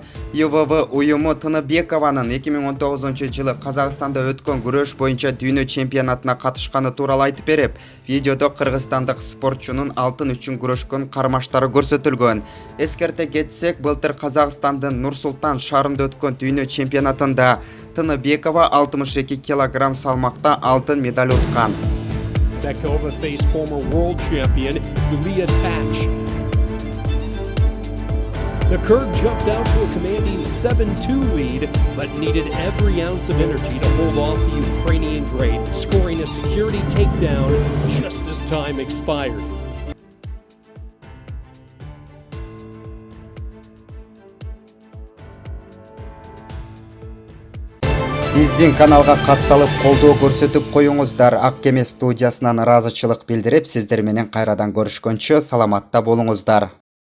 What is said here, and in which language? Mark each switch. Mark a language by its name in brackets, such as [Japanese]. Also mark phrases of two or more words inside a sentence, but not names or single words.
[Kyrgyz] ЮВВ уюму Тыныбекованын 2019-жылы Казакстанда өткөн күрөш боюнча дүйнө чемпионатына катышканы тууралуу айтып берип, видеодо кыргызстандык спортчунун алтын үчүн күрөшкөн кармаштары көрсөтүлгөн. Эскерте кетсек, былтыр Казакстандын Нур-Султан шаарында өткөн дүйнө чемпионатында Тыныбекова 62 килограмм салмакта алтын медаль уткан. [English] Bekova faced former world champion Yulia Tach. The Kurd jumped out to a commanding 7-2 lead, but needed every ounce of energy to hold off the Ukrainian great, scoring a security takedown just as time expired. [Kyrgyz] Биздин каналга катталып колдоо көрсөтүп коюңуздар. Ак кеме студиясынан ыраазычылык билдирип, сиздер менен кайрадан көрүшкөнчө саламатта болуңуздар.